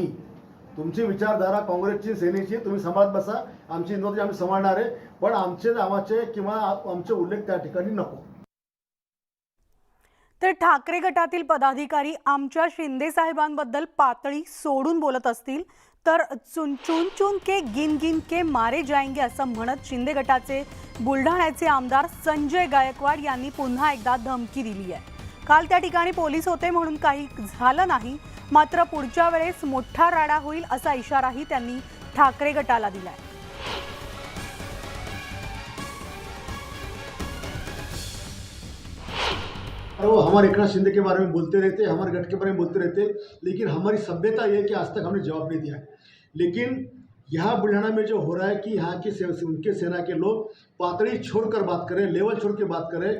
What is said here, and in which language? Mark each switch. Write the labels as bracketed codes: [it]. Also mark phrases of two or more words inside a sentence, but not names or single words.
[mr] तुमची विचारधारा काँग्रेसची, सेनेची तुम्ही सांभाळत बसा, आमची हिंदुत्व आम्ही सांभाळणार आहे, पण आमचे नावाचे किंवा आमचे उल्लेख त्या ठिकाणी नको. तर ठाकरे गटातील पदाधिकारी आमच्या शिंदे साहेबांबद्दल पातळी सोडून बोलत असतील तर [hi] चुन चुन के गिन गिन के मारे जाएंगे [mr] असं म्हणत शिंदे गटाचे बुलढाण्याचे आमदार संजय गायकवाड यांनी पुन्हा एकदा धमकी दिली आहे. काल त्या ठिकाणी पोलीस होते म्हणून काही झालं नाही, मात्र पुढच्या वेळेस मोठा राडा होईल असा इशाराही त्यांनी ठाकरे गटाला दिलाय. [hi] वो हमारे एकनाथ शिंदे के बारे में बोलते रहते, हमारे गट के बारे में बोलते रहते, लेकिन हमारी सभ्यता ये है कि आज तक हमने जवाब नहीं दिया है. लेकिन यहाँ बुल्ढाना में जो हो रहा है कि यहाँ की उनके सेना के लोग पातड़ी छोड़कर बात करें, लेवल छोड़ के बात करें.